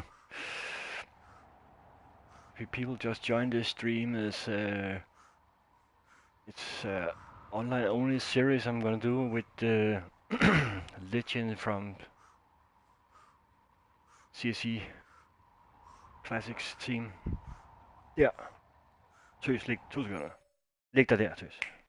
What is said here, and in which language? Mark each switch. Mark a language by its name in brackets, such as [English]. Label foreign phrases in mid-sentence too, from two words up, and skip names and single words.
[English] If people just join this stream, it's online only series I'm gonna do with the legend from CSE Classics team. [Danish] Ja. Tøs, lig 2 sekunder. Læg dig der, Tøs.